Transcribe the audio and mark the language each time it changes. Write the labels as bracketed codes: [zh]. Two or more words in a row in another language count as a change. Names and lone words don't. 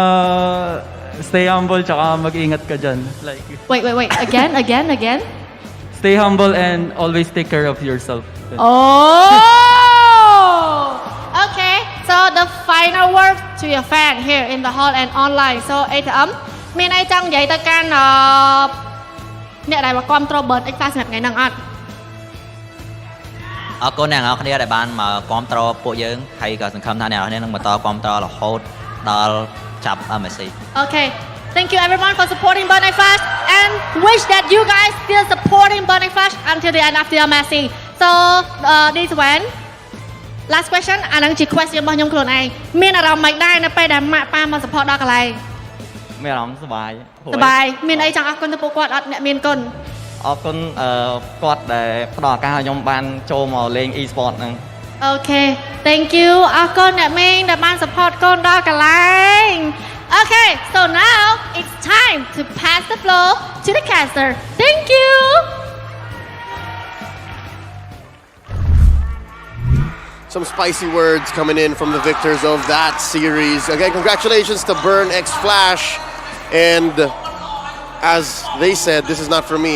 [en] Stay humble [tl] tsaka mag-ingat ka dyan. [en] Like, Wait. Again? stay humble and always take care of yourself. Oh! Okay, so the final word to your fan here in the hall and online. [km] So, ATM មានអីចង់និយាយទៅកាន់អ្នកដែលមកគ្រប់គ្រង BurnXFlash សម្រាប់ថ្ងៃហ្នឹងអត់ អរគុណអ្នកនរគ្នាដែលបានមកគ្រប់គ្រងពួកយើងហើយក៏សង្ឃឹមថាអ្នកនរគ្នានឹងបន្តគ្រប់គ្រងរហូតដល់ចាប់ MSC. [en] Okay, thank you everyone for supporting BurnXFlash and wish that you guys still supporting BurnXFlash until the end of the MSC. So, this one last question [km] អានឹងជា question របស់ខ្ញុំខ្លួនឯងមានអារម្មណ៍មិនដែរនៅពេលដែលម៉ាក់ប៉ាមក support ដល់កន្លែង មានអារម្មណ៍សប្បាយ សប្បាយមានអីចង់អរគុណទៅពួកគាត់អត់អ្នកមានគុណ អរគុណគាត់ដែលផ្ដល់ឱកាសឲ្យខ្ញុំបានចូលមកលេង Esports ហ្នឹង [en] Okay, thank you [km] អរគុណអ្នកមីងដែលបាន support កូនដល់កន្លែង [en] Okay, so now it's time to pass the floor to the caster. Thank you. Some spicy words coming in from the victors of that series. Again, congratulations to BurnXFlash. And as they said, this is not for me.